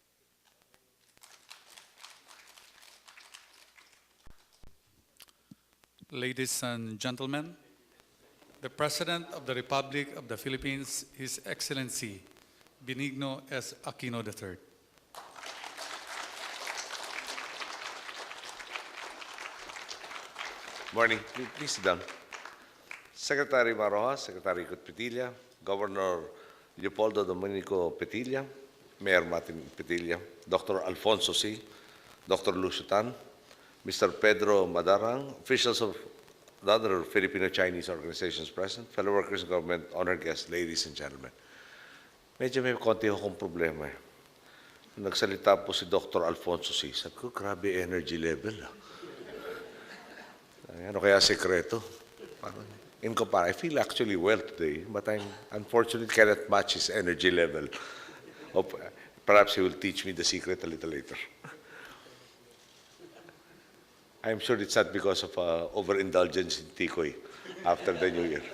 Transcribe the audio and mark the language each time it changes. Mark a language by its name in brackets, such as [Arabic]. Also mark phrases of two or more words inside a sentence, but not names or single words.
[English] Ladies and gentlemen, the President of the Republic of the Philippines, His Excellency Benigno S. Aquino III. Morning. Please sit down. Secretary Maroja, Secretary Petilla, Governor Leopoldo Dominico Petilla, Mayor Martin Petilla, Dr. Alfonso C., Dr. Lucio Tan, Mr. Pedro Madarang, officials of the other Filipino-Chinese organizations present, fellow workers in government, honored guests, ladies and gentlemen. [Filipino] Medyo may konti akong problema eh. Nagsalita po si Dr. Alfonso C. Sabi ko, grabe [English] energy level. [Filipino] Ano kaya sekreto? Parang, [English] in comparison, I feel actually well today, but I'm unfortunately cannot match his energy level. Perhaps he will teach me the secret a little later. I'm sure it's not because of overindulgence in tikoy after the New Year.